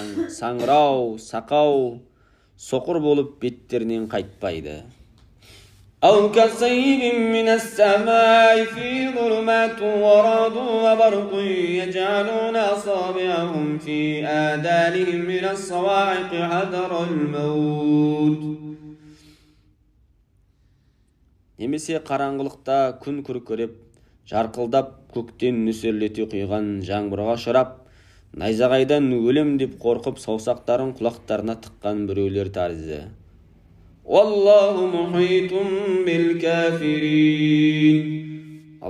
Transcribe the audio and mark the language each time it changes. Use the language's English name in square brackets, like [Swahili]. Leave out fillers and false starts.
[Kazakh] Саңырау, сақау, соқыр болып беттерінен қайтпайды. [Arabic] أو كصيب من السماء في ظلمات ورعد وبرق يجعلون أصابعهم في آذانهم من الصواعق حذر الموت. [Kazakh] Немесе қараңғылықта күн күркіреп, жарқылдап көктен нөсерлете құйған жаңбырға ұшырап, найзағайдан өлем деп қорқып саусақтарын құлақтарына тыққан біреулер тәрізді. [Arabic] Wallahu muhitun bil kafirin.